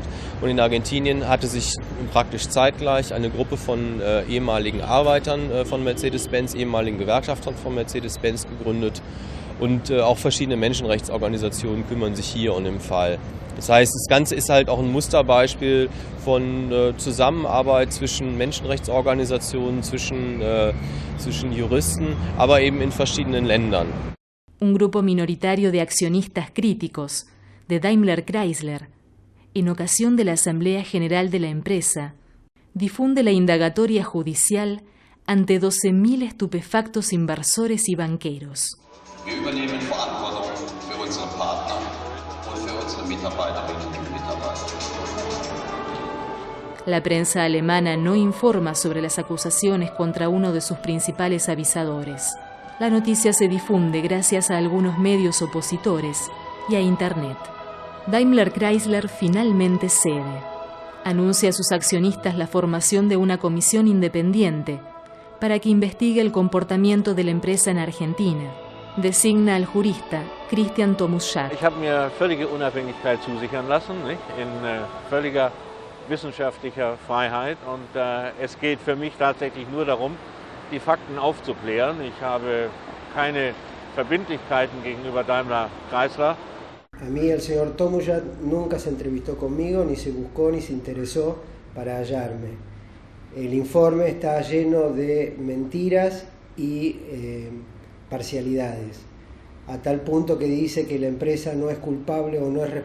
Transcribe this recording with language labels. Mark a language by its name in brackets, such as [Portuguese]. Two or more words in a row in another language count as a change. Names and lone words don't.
[German] Und in Argentinien hatte sich praktisch zeitgleich eine Gruppe von ehemaligen Arbeitern von Mercedes-Benz, ehemaligen Gewerkschaftern von Mercedes-Benz gegründet und auch verschiedene Menschenrechtsorganisationen kümmern sich hier um den Fall. Das heißt, das Ganze ist halt auch ein Musterbeispiel von Zusammenarbeit zwischen Menschenrechtsorganisationen, zwischen Juristen, aber eben in verschiedenen Ländern. [Spanish] Un grupo minoritario de accionistas críticos de Daimler Chrysler, en ocasión de la Asamblea General de la empresa, difunde la indagatoria judicial ante 12.000 estupefactos inversores y banqueros. [German] Wir übernehmen Verantwortung für unsere Partner und für unsere Mitarbeiterinnen und Mitarbeiter. [Spanish] La prensa alemana no informa sobre las acusaciones contra uno de sus principales avisadores. La noticia se difunde gracias a algunos medios opositores y a Internet. Daimler Chrysler finalmente cede. Anuncia a sus accionistas la formación de una comisión independiente para que investigue el comportamiento de la empresa en Argentina. Designa al jurista Christian Tomuschat. [German] Ich habe mir völlige Unabhängigkeit zusichern lassen, in völliger wissenschaftlicher Freiheit. Und es geht für mich tatsächlich nur darum, die Fakten aufzuklären. Ich habe keine Verbindlichkeiten gegenüber Daimler Chrysler. [Spanish] A mí el señor Tomuschat nunca se entrevistó conmigo, ni se buscó, ni se interesó para hallarme. El informe está lleno de mentiras y parcialidades, a tal punto que dice que la empresa no es culpable o no es